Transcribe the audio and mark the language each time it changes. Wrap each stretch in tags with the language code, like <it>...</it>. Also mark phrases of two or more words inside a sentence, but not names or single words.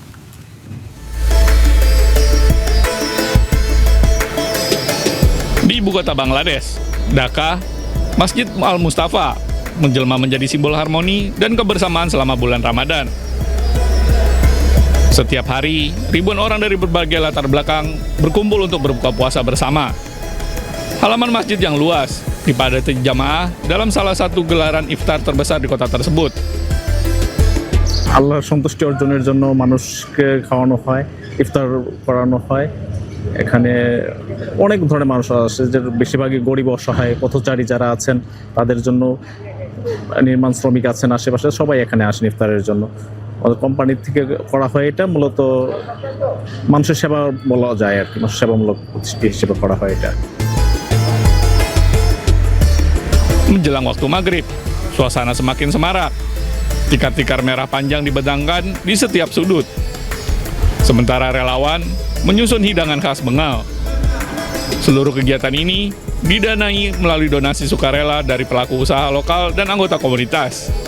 <id>Di ibu kota Bangladesh, Dhaka, Masjid Al-Mustafa menjelma menjadi simbol harmoni dan kebersamaan selama bulan Ramadan. Setiap hari, ribuan orang dari berbagai latar belakang berkumpul untuk berbuka puasa bersama. Halaman masjid yang luas dipadati jamaah dalam salah satu gelaran iftar terbesar di kota tersebut.</id> <bn>আল্লাহর সন্তুষ্টি অর্জনের জন্য মানুষকে খাওয়ানো হয়, ইফতার করানো হয়। এখানে অনেক ধরনের মানুষ আছে, যে বেশিরভাগই গরিব অসহায় পথচারী যারা আছেন তাদের জন্য, নির্মাণ শ্রমিক আছেন আশেপাশে, সবাই এখানে আসেন ইফতারের জন্য। আমাদের কোম্পানি থেকে করা হয়, এটা মূলত মানুষের সেবা বলা যায় আর কি, মানুষের সেবামূলক প্রতিষ্ঠান হিসেবে করা হয় এটা।</bn> <id>Menjelang waktu maghrib, suasana semakin semarak. Tikar-tikar merah panjang dibedangkan di setiap sudut. Sementara relawan menyusun hidangan khas Bengal. Seluruh kegiatan ini didanai melalui donasi sukarela dari pelaku usaha lokal dan anggota komunitas.</id>